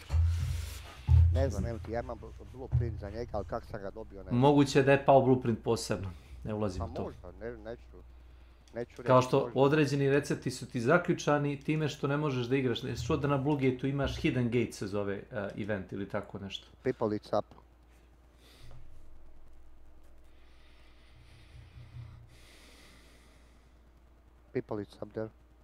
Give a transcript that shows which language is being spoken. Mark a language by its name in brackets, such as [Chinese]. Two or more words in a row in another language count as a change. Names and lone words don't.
[Serbian] Ne znam, ja imam blueprint za njega, ali kak sam ga dobio ne znam. Moguće da je pao blueprint posebno, ne ulazim u to. Pa možda, neću reći. Kao što određeni recepti su ti zaključani time što ne možeš da igraš. Što da na Blue Gate-u imaš Hidden Gate se zove event ili tako nešto. [English] People it's up. People it's up there.